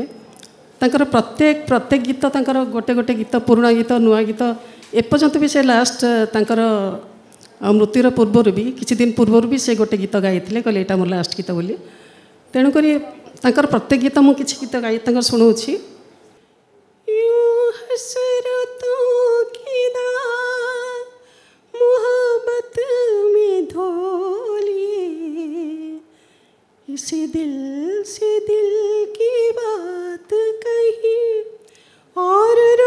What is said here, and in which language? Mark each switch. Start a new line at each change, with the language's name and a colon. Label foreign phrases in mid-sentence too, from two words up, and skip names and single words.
Odia: ତାଙ୍କର ପ୍ରତ୍ୟେକ ଗୀତ, ତାଙ୍କର ଗୋଟେ ଗୀତ, ପୁରୁଣା ଗୀତ, ନୂଆ ଗୀତ, ଏପର୍ଯ୍ୟନ୍ତ ବି ସେ ଲାଷ୍ଟ ତାଙ୍କର ମୃତ୍ୟୁର ପୂର୍ବରୁ ବି, କିଛି ଦିନ ପୂର୍ବରୁ ବି ସେ ଗୋଟେ ଗୀତ ଗାଇଥିଲେ, କହିଲେ ଏଇଟା ମୋର ଲାଷ୍ଟ ଗୀତ ବୋଲି। ତେଣୁକରି ତାଙ୍କର ପ୍ରତ୍ୟେକ ଗୀତ, ମୁଁ କିଛି ଗୀତ ଗାଇ ତାଙ୍କର ଶୁଣାଉଛି।
Hindi: इस दिल से दिल की बात कही और